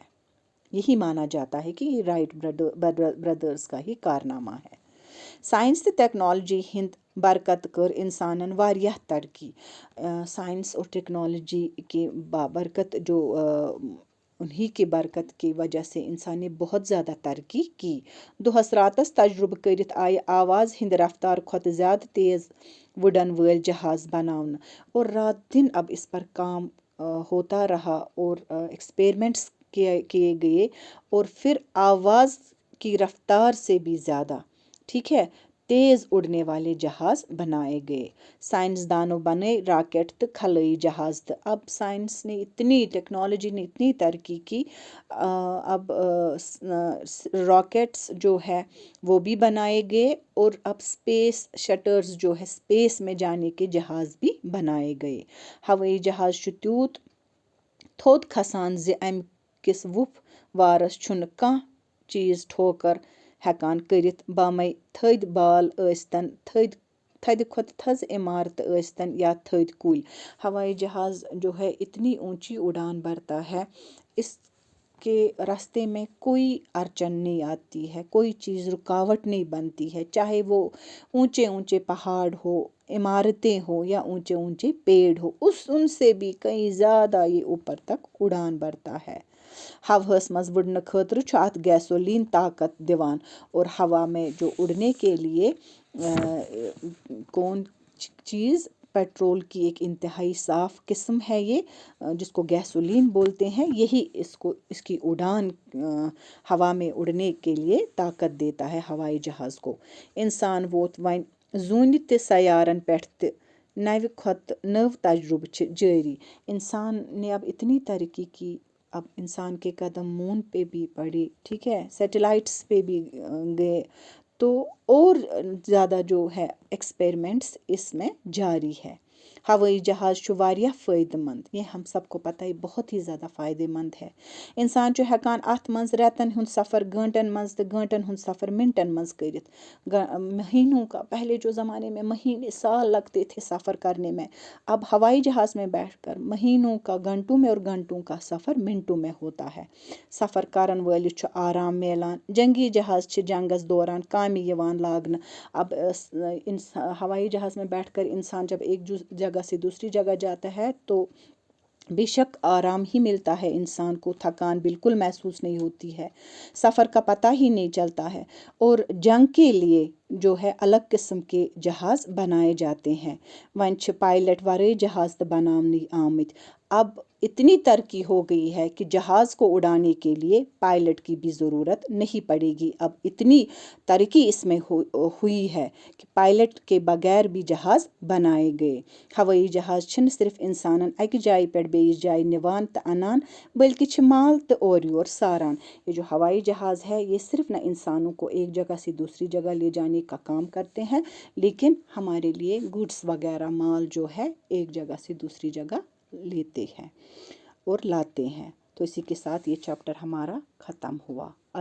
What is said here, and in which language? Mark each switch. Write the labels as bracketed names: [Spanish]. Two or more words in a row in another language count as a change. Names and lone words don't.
[Urdu] یہی مانا جاتا ہے کہ یہ رائٹ بردرز کا ہی کارنامہ ہے. [Kashmiri] سائنس تہٕ ٹیکنالوجی ہند برکت کر انسانن واریاہ ترقی. [Urdu] سائنس اور ٹیکنالوجی کے برکت جو انہی کی برکت کی وجہ سے انسان نے بہت زیادہ ترقی کی. [Kashmiri] دۄہس راتس تجربہٕ کٔرِتھ آیہِ آواز ہٕنٛدِ رفتار کھۄتہٕ زیادٕ تیز وُڈن وٲلۍ جہاز بناونہٕ. [Urdu] اور رات دن اب اس پر کام ہوتا رہا، اور ایکسپیریمنٹس کیے گئے، اور پھر آواز کی رفتار سے بھی زیادہ، ٹھیک ہے، تیز اڑنے والے جہاز بنائے گئے. [Kashmiri] سائنسدانوں بنے راکٹ تو خلائی جہاز. [Urdu] تو اب سائنس نے ٹیکنالوجی نے اتنی ترقی کی، اب راکٹس جو ہے وہ بھی بنائے گئے، اور اب [English] space shuttles [Urdu] جو ہے اسپیس میں جانے کے جہاز بھی بنائے گئے. [Kashmiri] ہوٲیی جہاز چھُ تیوٗت تھوٚد کھسان زِ امہِ کِس وُپھ وارس چھُنہٕ کانٛہہ چیٖز ٹھوکر ہٮ۪کان کٔرِتھ، بامے تھٔدۍ بال ٲسۍتن، تھدِ کھۄتہٕ تھٔز عمارتہٕ ٲسۍتن یا تھٔدۍ کُلۍ. [Urdu] ہوائی جہاز جو ہے اتنی اونچی اڑان بھرتا ہے، اس کے راستے میں کوئی اڑچن نہیں آتی ہے، کوئی چیز رکاوٹ نہیں بنتی ہے، چاہے وہ اونچے اونچے پہاڑ ہو، عمارتیں ہو، یا اونچے اونچے پیڑ ہو، ان سے بھی کئی زیادہ یہ اوپر تک اڑان بھرتا ہے. [Kashmiri] ہوہس منٛز وُڑنہٕ خٲطرٕ چھُ اتھ گیسولین طاقت دِوان. [Urdu] اور ہوا میں جو اڑنے کے لیے کون چیز پیٹرول کی ایک انتہائی صاف قسم ہے یہ، جس کو گیسولین بولتے ہیں. یہی اس کی اڑان ہوا میں اڑنے کے لیے طاقت دیتا ہے ہوائی جہاز کو. [Kashmiri] انسان ووت وۄنۍ زوٗنہِ تہِ سیارن پٮ۪ٹھ تہِ نوِ کھۄتہٕ نٔو تجربہٕ چھِ جٲری. [Urdu] انسان نے اب اتنی ترقی کی، اب انسان کے قدم مون پہ بھی پڑے، ٹھیک ہے، سیٹلائٹس پہ بھی گئے، تو اور زیادہ جو ہے ایکسپیریمنٹس اس میں جاری ہے. [Kashmiri] ہوائی جہاز چھُ واریاہ فٲیدٕ مند، [Urdu] یہ ہم سب کو پتہ ہے بہت ہی زیادہ فائدہ مند ہے۔ [Kashmiri] انسان چھُ ہٮ۪کان اَتھ منٛز رٮ۪تن ہُنٛد سفر گٲنٛٹن منٛز تہٕ گٲنٛٹن ہُنٛد سفر منٹن منٛز کٔرِتھ۔ [Urdu] مہینوں کا، پہلے جو زمانے میں مہینے سال لگتے تھے سفر کرنے میں، اب ہوائی جہاز میں بیٹھ کر مہینوں کا گھنٹوں میں اور گھنٹوں کا سفر منٹوں میں ہوتا ہے۔ [Kashmiri] سفر کرن وٲلِس چھُ آرام میلان۔ جنگی جہاز چھِ جنگس دوران کامہِ یِوان لاگنہٕ۔ [Urdu] اب ہوائی جہاز میں بیٹھ کر انسان جب ایک جگہ سے دوسری جگہ جاتا ہے تو بے شک آرام ہی ملتا ہے انسان کو، تھکان بالکل محسوس نہیں ہوتی ہے، سفر کا پتہ ہی نہیں چلتا ہے۔ اور جنگ کے لیے جو ہے الگ قسم کے جہاز بنائے جاتے ہیں۔ [Kashmiri] وۄنۍ چھِ پائلٹ ورٲے جہاز تہِ بناونہٕ آمٕتۍ۔ [Urdu] اب اتنی ترقی ہو گئی ہے کہ جہاز کو اڑانے کے لیے پائلٹ کی بھی ضرورت نہیں پڑے گی۔ اب اتنی ترقی اس میں ہوئی ہے کہ پائلٹ کے بغیر بھی جہاز بنائے گئے۔ [Kashmiri] ہوٲیی جہاز چھِنہٕ صرف انسانن اکہِ جایہِ پٮ۪ٹھ بیٚیِس جایہِ نِوان تہٕ اَنان بلکہ چھِ مال تہٕ اورٕ یور ساران۔ [Urdu] یہ جو ہوائی جہاز ہے یہ صرف نہ انسانوں کو ایک جگہ سے دوسری جگہ لے جانے کا کام کرتے ہیں، لیکن ہمارے لیے گڈس وغیرہ مال جو ہے ایک جگہ سے دوسری جگہ لیتے ہیں اور لاتے ہیں۔ تو اسی کے ساتھ یہ چیپٹر ہمارا ختم ہوا۔